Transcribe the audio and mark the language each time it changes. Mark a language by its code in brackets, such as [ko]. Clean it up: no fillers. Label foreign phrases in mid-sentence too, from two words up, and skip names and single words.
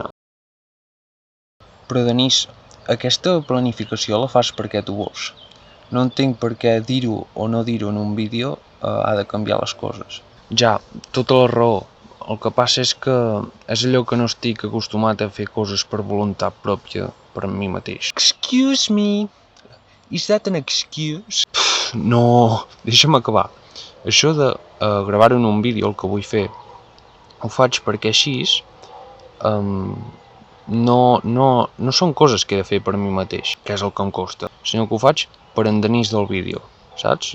[ca] Però, Denis, aquesta planificació la fas perquè tu vols. No entenc per què dir-ho o no dir-ho en un vídeo ha de canviar les coses. Ja, tota la raó. El que passa és que és allò que no estic acostumat a fer coses per voluntat pròpia per mi mateix. [en] Excuse me, is that an excuse? [ca] No, deixa'm acabar. Això de gravar-ho en un vídeo, el que vull fer, ho faig perquè així no són coses que he de fer per mi mateix, que és el que em costa, sinó que ho faig per en Denis del vídeo, saps?